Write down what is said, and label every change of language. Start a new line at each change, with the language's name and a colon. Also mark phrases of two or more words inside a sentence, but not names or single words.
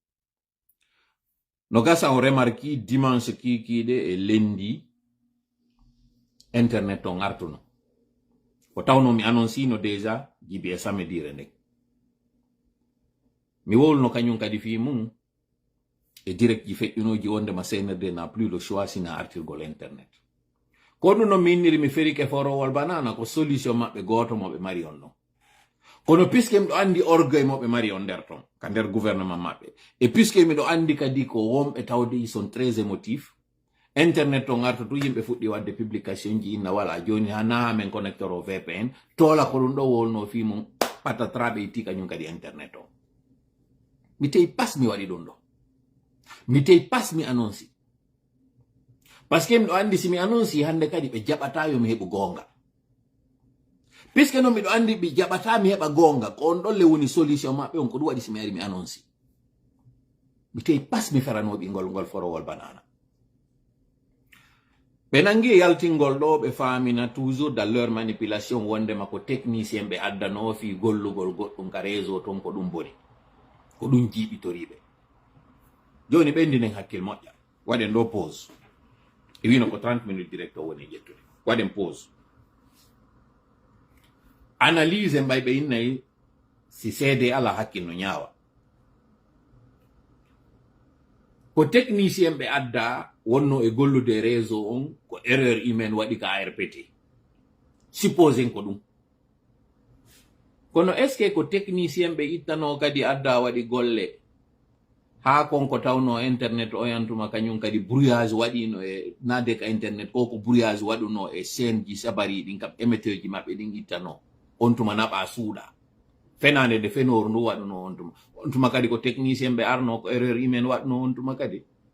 Fula: no gasa on remarki dimanche kikiɗe e lendi internet on artuno ko tawno mi annoncino déjà jibi e samedire nden mi wowluno kañum kadi fi mum e direct ji feƴƴunoji wondema CNRD
French: n'a plus le choix
Fula: sina artirgol internet ko ɗum no mi inniri mi ferike forowol banana ko solution maɓɓe goto moɓe mari on ɗon kono puisque miɗo andi orgueil moɓe mari on nder ton ka nder gouvernement maɓɓe et puisque miɗo andi kadi ko wonɓe tawde
French: ils sont très émotifs
Fula: internet on arta tu yimɓe fuɗɗi wadde publication ji inna wala joni ha naha men connecteur o VPN tola ko ɗum ɗo wolno fi mum patatraɓe itti kañum kadi internet on mi tawi pas mi waɗi ɗum ɗo mi tawi pas mi annonci
French: par ce que
Fula: miɗo andi si mi annonci hande kadi ɓe jaɓata yo mi heɓu gonga puisque noon miɗo andi ɓe jaɓata mi heɓa gonga ko on ɗolle woni solution maɓɓe on ko ɗum waɗi si mi ari mi annonci mi tawi pas mi feranoɓi ngol forowol banana ɓe nangi yaltingol ɗo ɓe famina
French: toujours dans leur manipulation
Fula: wondema ko technicien ɓe addano fi gollugol goɗɗum ka réseau ton ko ɗum boni ko ɗum jiiɓitoriɓe joni ɓendinen hakkil moƴƴa waɗen ɗo pause e wino ko 30 minutes direct o woni ƴettude waɗen pause analyse mbay ɓe innayi si seede ala hakkil no ñaawa ko technicien ɓe adda wonno e gollude réseau on ko
French: erreur humaine
Fula: waɗi ka ARPT supposen ko ɗum kono
French: est ce que
Fula: ko technicien ɓe ittano kadi adda waɗi golle ha konko tawno internet o yantuma kañum kadi brouillage waɗino e nade ka internet ko ko brouillage waɗuno e chaîne ji sabari ɗin kam émetteur ji maɓɓe ɗin ittano on tuma naɓa suuɗa fenande de fenoru ndu waɗuno on tuma kadi ko technicien ɓe arno ko
French: erreur humaine
Fula: waɗuno on tuma kadi